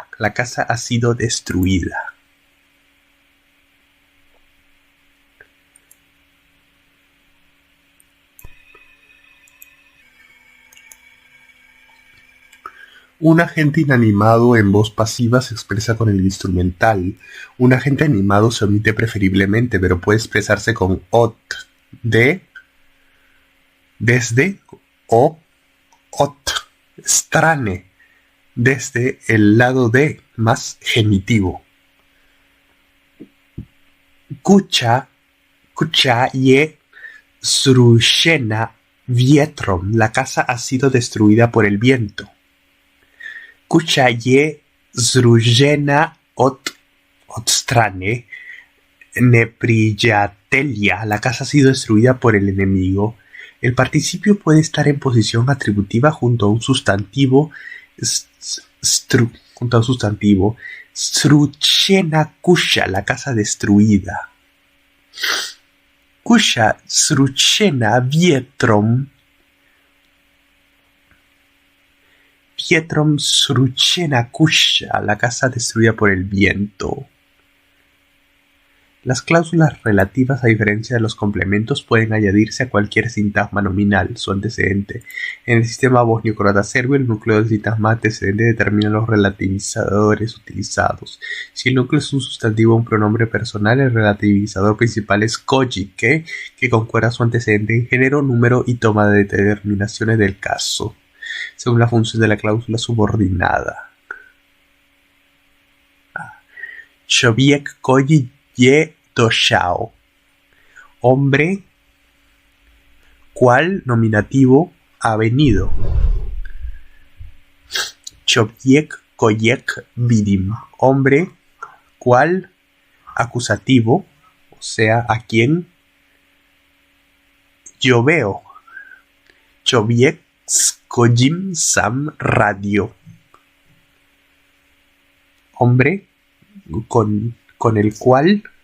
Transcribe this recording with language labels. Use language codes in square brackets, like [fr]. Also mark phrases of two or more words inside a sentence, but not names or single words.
[es] La casa ha sido destruida. Un agente inanimado en voz pasiva se expresa con el instrumental. Un agente animado se omite preferiblemente, pero puede expresarse con ot, de, desde o [sr] ot, strane, [es] desde el lado de, más genitivo. [sr] Kucha ye zrushena vietrom. [es] La casa ha sido destruida por el viento. [sr] Kucha ye zrujena otstrane nepriyatelia. [es] La casa ha sido destruida por el enemigo. El participio puede estar en posición atributiva junto a un sustantivo. [sr] Zruchena kusha, [es] la casa destruida. [sr] Kusha zruchena vietrom. Pietrom zruchena kusha, [es] la casa destruida por el viento. Las cláusulas relativas, a diferencia de los complementos, pueden añadirse a cualquier sintagma nominal, su antecedente. En el sistema bosnio-croata serbio, el núcleo del sintagma antecedente determina los relativizadores utilizados. Si el núcleo es un sustantivo o un pronombre personal, el relativizador principal es kojike, que concuerda su antecedente en género, número y toma de determinaciones del caso, según la función de la cláusula subordinada. [sr] Choviek koji ye doshao. [es] Hombre, cual nominativo ha venido. [sr] Choviek koyek vidim. [es] Hombre, cual acusativo, o sea, a quien yo veo. [sr] Choviek Kojim Sam Radio. [es] Hombre con el cual.